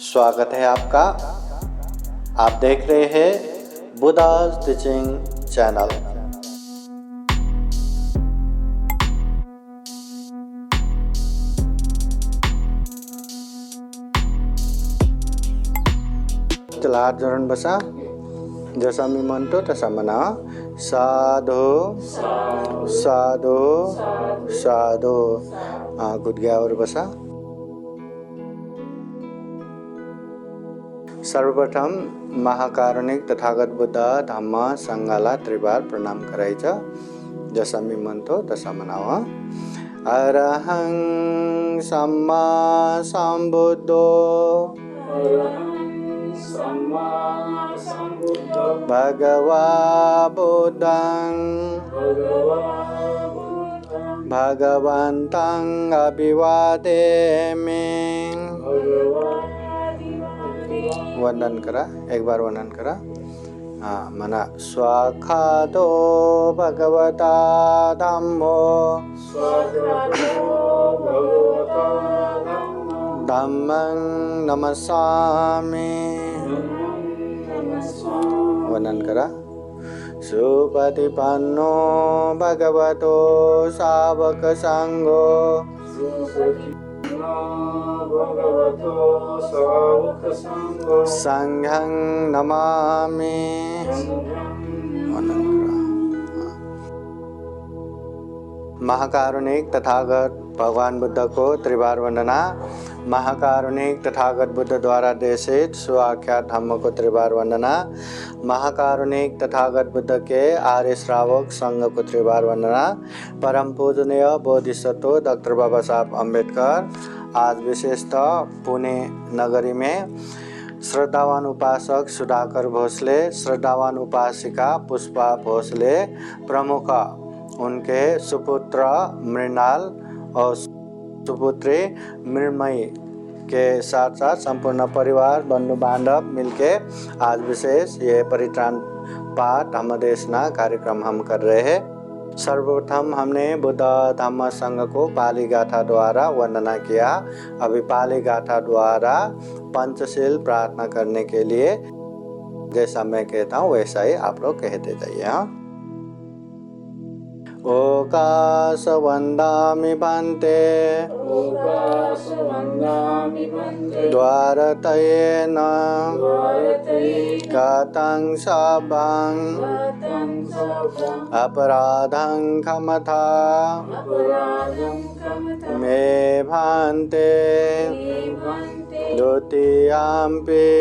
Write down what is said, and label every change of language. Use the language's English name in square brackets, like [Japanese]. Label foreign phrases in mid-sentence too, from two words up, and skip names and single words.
[Hindi] स्वागत है आपका। आप देख रहे हैं बुद्धा's [English] teaching channel. [Marathi] चला हात जोडून बसा। जसा मी म्हणतो तसा म्हणा। [Pali] साधो साधो साधो। [Marathi] गुडघ्यावर बसा। सर्वप्रथम महाकारुणिक तथागत बुद्ध धम्म संघाला त्रिवार प्रणाम करायचं। जसा मी म्हणतो तसा म्हणावं। [Pali] अरहं सम्मा संबुद्धो भगवा बुद्धं भगवन्तं अभिवादेमि। [Marathi] वंदन करा, एक बार वंदन करा। [Pali] मना स्वाखातो भगवता धम्मो धम्मं नमस्सामि। [Marathi] वंदन करा। [Pali] सुपतिपन्नो भगवतो सावक संघो संघं नमामि। [Hindi] महाकारुणिक तथागत भगवान बुद्ध को त्रिवार वंदना। महाकारुणिक तथागत बुद्ध द्वारा देशित सुआख्यात धम्म को त्रिवार वंदना। महाकारुणिक तथागत बुद्ध के आर्य श्रावक संघ को त्रिवार वंदना। परम पूजनीय बोधिसत्व डॉक्टर बाबा साहब अम्बेडकर आज विशेषतः पुणे नगरी में श्रद्धावान उपासक सुधाकर भोसले, श्रद्धावान उपासिका पुष्पा भोसले प्रमुख, उनके सुपुत्र मृणाल और सुपुत्री मृण्मयी के साथ साथ संपूर्ण परिवार बंधु बांधव मिलके आज विशेष ये परित्राण पाठ धम्मदेशना कार्यक्रम हम कर रहे हैं। सर्वप्रथम हमने बुद्ध धम्म संघ को पाली गाथा द्वारा वंदना किया। अभी पाली गाथा द्वारा पंचशील प्रार्थना करने के लिए जैसा मैं कहता हूँ वैसा ही आप लोग कहते जाइए। [Pali] ओकाश वंदामि भन्ते द्वारतयेन गतं शापं अपराधं क्षमता मे भन्ते द्वितीयाम्पि